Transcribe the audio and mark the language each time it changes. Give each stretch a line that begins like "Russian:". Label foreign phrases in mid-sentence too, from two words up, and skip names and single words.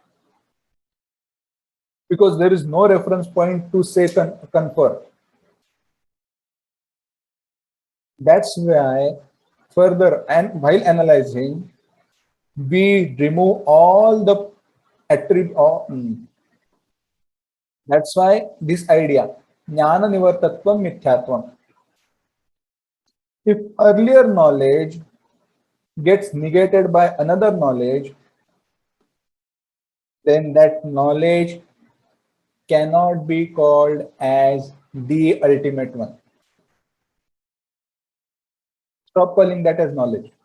English: Because there is no reference point to say confer. That's why further, and while analyzing, we remove all the attributes. That's why this idea,
Sanskrit: jnana nivartatvam mithyatvam.
English: If earlier knowledge gets negated by another knowledge, then that knowledge cannot be called as the ultimate one. Stop calling that as knowledge.